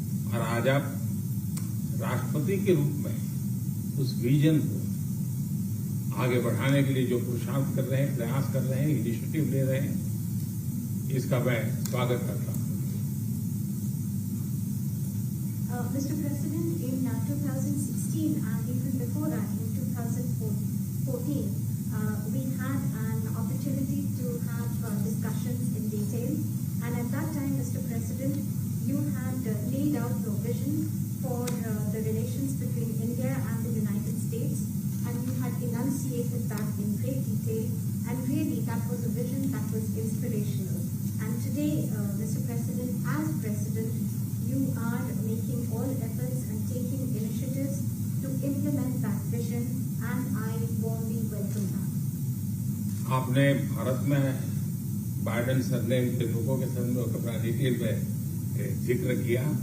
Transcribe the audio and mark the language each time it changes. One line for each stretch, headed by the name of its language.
Hindi: और आज आप राष्ट्रपति के रूप में उस विजन को आगे बढ़ाने के लिए जो पुरुषार्थ कर रहे हैं, प्रयास कर रहे हैं, इनिशिएटिव ले रहे हैं, इसका मैं स्वागत करता हूँ।
English: Mr. President, in 2016 and even before that, in 2014, we had an opportunity to have discussions in detail. And at that time, Mr. President, you had laid out your vision for the relations between India and the United States, and you had enunciated that in great detail. And really, that was a vision that was inspirational. And today, Mr. President, as President, you are making all efforts and taking initiatives to implement that vision, and I warmly welcome that.
Hindi: आपने भारत में Biden surname के लोगों के संबंध में अपना detail में जिक्र किया।